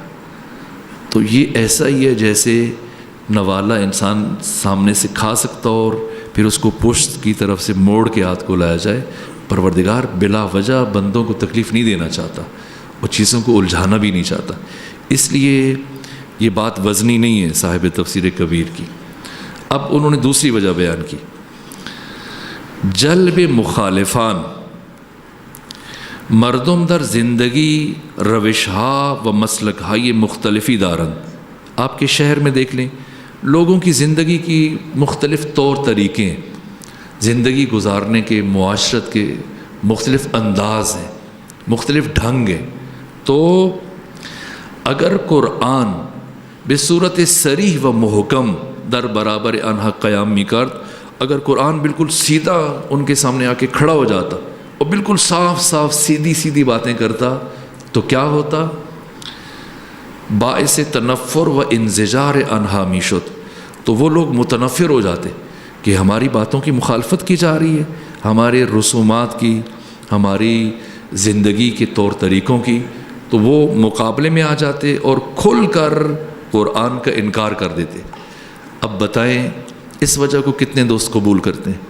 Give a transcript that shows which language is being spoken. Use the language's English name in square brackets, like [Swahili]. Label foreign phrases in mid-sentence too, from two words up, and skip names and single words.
[Urdu] تو یہ ایسا ہی ہے جیسے نوالا انسان سامنے سے کھا سکتا اور پھر اس کو پشت کی طرف سے موڑ کے ہاتھ کو لایا جائے. پروردگار بلا وجہ بندوں کو تکلیف نہیں دینا چاہتا اور چیزوں کو الجھانا بھی نہیں چاہتا. اس لیے یہ بات وزنی نہیں ہے صاحب تفسیر کبیر کی. اب انہوں نے دوسری وجہ بیان کی، [Persian] جلب مخالفان مردم در زندگی روشہا و مسلکہائی مختلفی دارن. [Urdu] آپ کے شہر میں دیکھ لیں، لوگوں کی زندگی کی مختلف طور طریقے ہیں، زندگی گزارنے کے، معاشرت کے مختلف انداز ہیں، مختلف ڈھنگ ہیں. [Persian] تو اگر قرآن بصورت صریح و محکم در برابر انہا قیام می کرد، [Urdu] اگر قرآن بالکل سیدھا ان کے سامنے آ کے کھڑا ہو جاتا اور بالکل صاف صاف سیدھی باتیں کرتا، تو کیا ہوتا؟ [Persian] باعث تنفر و انزجار انہا می شد. [Urdu] تو وہ لوگ متنفر ہو جاتے کہ ہماری باتوں کی مخالفت کی جا رہی ہے، ہمارے رسومات کی، ہماری زندگی کے طور طریقوں کی. تو وہ مقابلے میں آ جاتے اور کھل کر قرآن کا انکار کر دیتے. اب بتائیں اس وجہ کو کتنے دوست قبول کرتے ہیں؟